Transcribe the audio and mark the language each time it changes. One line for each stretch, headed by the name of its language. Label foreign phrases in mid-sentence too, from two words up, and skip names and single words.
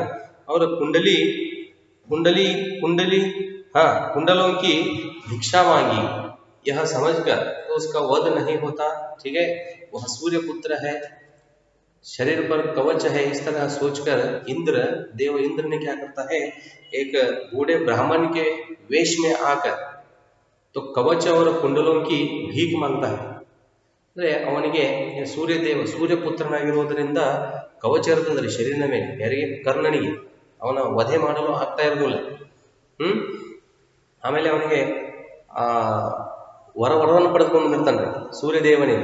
Hindi: और कुंडली कुंडली कुंडली हाँ, कुंडलों की भिक्षा मांगी, यह समझकर तो उसका वध नहीं होता। ठीक है, वह सूर्य पुत्र है, शरीर पर कवच है, इस तरह सोचकर इंद्र, देव इंद्र ने क्या करता है, एक बूढ़े ब्राह्मण के वेश में आकर तो कवच और कुंडलों की भीख मांगता है।
Kannada: ಅಂದ್ರೆ ಅವನಿಗೆ ಸೂರ್ಯದೇವ ಸೂರ್ಯಪುತ್ರನಾಗಿರುವುದರಿಂದ ಕವಚ ಇರ್ತದ್ರಿ ಶರೀರಿನ ಮೇಲೆ, ಯಾರಿಗೆ, ಕರ್ಣನಿಗೆ, ಅವನ ವಧೆ ಮಾಡಲು ಆಗ್ತಾ ಇರೋದಿಲ್ಲ. ಆಮೇಲೆ ಅವನಿಗೆ ಆ ವರವನ್ನು ಪಡೆದುಕೊಂಡಿರ್ತಾನೆ ಸೂರ್ಯದೇವನಿಗೆ.